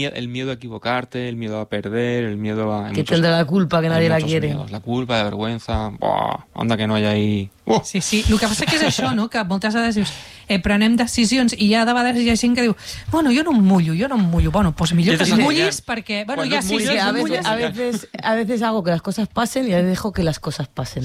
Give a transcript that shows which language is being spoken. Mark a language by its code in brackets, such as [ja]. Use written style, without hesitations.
[es] El miedo a equivocarte, el miedo a perder, el miedo a... Que tendrá la culpa, que nadie la quiere. Miedos. La culpa, la vergüenza... Buah, onda que no hi ha ahí... Sí, sí. [ca] El que passa que és això, no? Que moltes vegades dius, prenem decisions i ja de vegades hi ha gent que diu, bueno, jo no em mullo. Bueno, pues millor que mullis perquè... Bueno, ja, sí, [es] a veces hago que las cosas pasen y a veces dejo que las cosas pasen.